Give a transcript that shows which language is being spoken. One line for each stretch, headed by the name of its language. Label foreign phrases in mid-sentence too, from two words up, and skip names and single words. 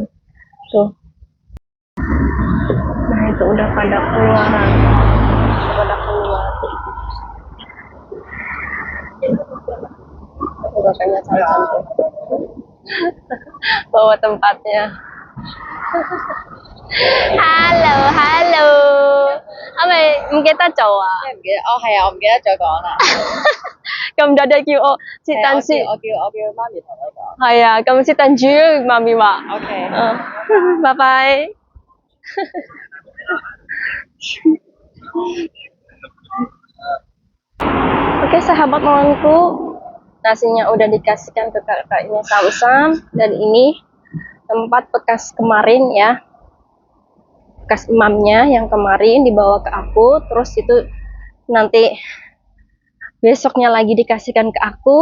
Indonesian: Tuh. Nah, itu udah pada keluaran. Pada keluar. Tuh, kakaknya Samsam tuh. Bawa tempatnya.
English: Hello, hello.
Cantonese: Không記得做啊？唔記得，哦係啊，我唔記得再講啦。咁多啲叫我切蛋先。我叫媽咪同你講。係啊，咁切蛋煮媽咪話。 OK。
Indonesian: 拜拜。Oke sahabat malamku, nasinya udah dikasihkan ke kakaknya Samsam, dan ini tempat bekas kemarin ya, bekas imamnya yang kemarin dibawa ke aku, terus itu nanti besoknya lagi dikasihkan ke aku.